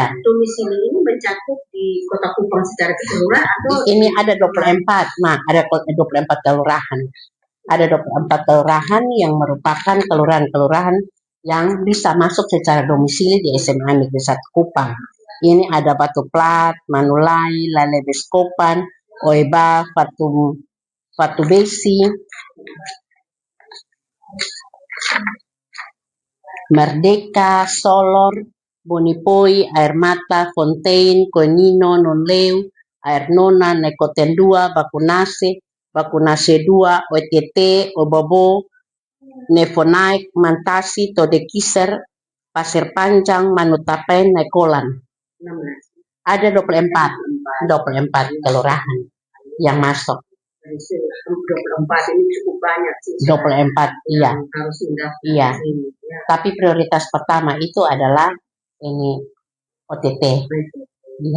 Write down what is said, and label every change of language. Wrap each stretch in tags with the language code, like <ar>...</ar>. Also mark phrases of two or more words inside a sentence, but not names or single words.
<id>Domisili ini mencakup di Kota Kupang secara keseluruhan atau ini ada 24, ada 24 kelurahan. Ada 24 kelurahan yang merupakan kelurahan-kelurahan yang bisa masuk secara domisili di SMA Negeri 1 Kupang. Ini ada Batu Plat, Manulai, Lalebeskopan, Oeba, Fatu Besi, Merdeka, Solor, Bonipoi, Air Mata, Fontaine, Konino, Nonleu, Air Nona, Nekoten 2, Bakunase 2, OTT, Obobo, Nefonaik, Mantasi, Todekiser, Pasir Panjang, Manutapen, Nekolan. 16. Ada 24 kelurahan yang masuk. 24 ini cukup banyak sih. 24, iya. Harus sudah. Iya. Tapi prioritas pertama itu adalah ini OTT. Iya.</id>